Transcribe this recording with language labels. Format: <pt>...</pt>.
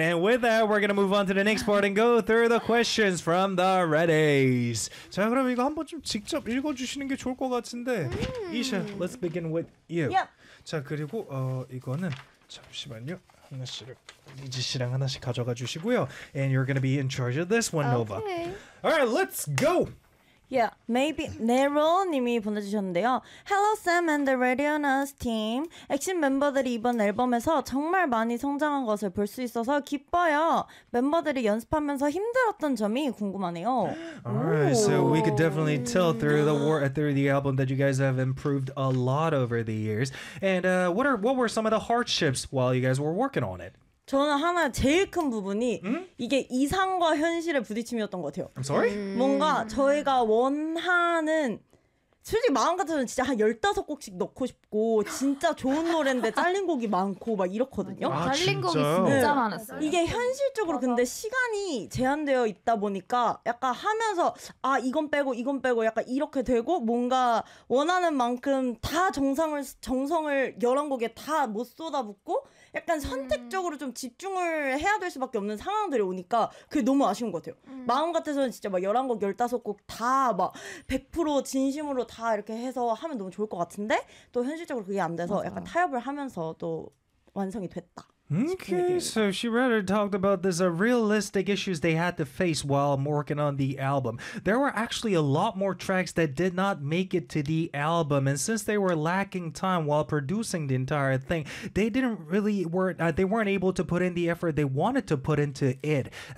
<en>And with that, we're going to move on to the next part and go through the questions from the Reddies.</en> <ko>자, 그럼 이거 한번 좀 직접 읽어주시는 게 좋을 것 같은데.</ko> <en>Isha, let's begin with you. Yep.</en> <ko>자, 그리고 이거는 잠시만요. 하나씩 리지 씨랑 하나씩 가져가 주시고요.</ko> <en>And you're going to be in charge of this one, Nova. Okay. All right, let's go. Yeah, maybe Nero님이</en> <ko>보내주셨는데요.</ko> <en>Hello Sam and the Radioness team.</en> <ko>엑신 멤버들이 이번 앨범에서 정말 많이 성장한 것을 볼 수 있어서 기뻐요. 멤버들이 연습하면서 힘들었던 점이 궁금하네요.</ko> <en>Alright, so we could definitely tell through the album that you guys have improved a lot over the years. And what were some of the hardships while you guys were working on it?</en> <ko>저는 하나 제일 큰 부분이 이게 이상과 현실의 부딪힘이었던 것 같아요.</ko> <en>I'm sorry?</en> <ko>뭔가 저희가 원하는 솔직히 마음 같으면 진짜 한 15곡씩 넣고 싶고 진짜 좋은 노래인데 잘린 곡이 많고 막 이렇거든요. 아, 잘린 곡이 진짜 많았어요. 이게 현실적으로 근데 시간이 제한되어 있다 보니까 약간 하면서 아 이건 빼고 약간 이렇게 되고 뭔가 원하는 만큼 다 정성을 11곡에 다 못 쏟아붓고 약간 선택적으로 좀 집중을 해야 될 수밖에 없는 상황들이 오니까 그게 너무 아쉬운 것 같아요. 마음 같아서는 진짜 막 11곡, 15곡 다 막 100% 진심으로 다 이렇게 해서 하면 너무 좋을 것 같은데 또 현실적으로 그게 안 돼서 맞아요. 약간 타협을 하면서 또 완성이 됐다.</ko> <en>Okay, so she rather talked about this realistic issues they had to face while working on the album. There were actually a lot more tracks that did not make it to the album, and since they were lacking time while producing the entire thing, they didn't really weren't able to put in the effort they wanted to put into it.</en>